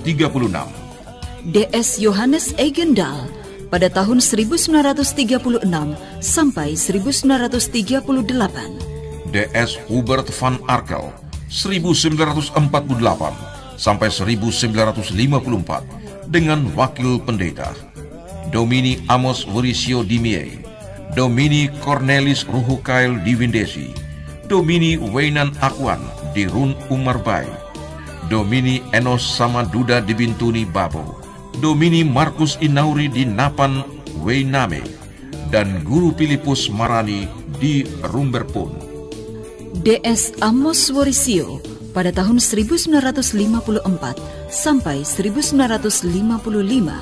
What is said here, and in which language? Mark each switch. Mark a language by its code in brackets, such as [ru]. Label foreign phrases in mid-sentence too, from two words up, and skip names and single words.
[id] DS Johannes Eigendal pada tahun 1936 sampai 1938. DS Hubert van Arkel 1948 sampai 1954 dengan wakil pendeta Domini Amos Worisio Dimie, Domini Cornelis Ruhukail Diwindesi, Domini Weinan Akwan di Run Umarbai, Domini Enos Samaduda di Bintuni Babo, Domini Markus Inauri di Napan Weiname, dan Guru Filipus Marani di Rumberpun. DS Amos Worisio pada tahun 1954 sampai 1955.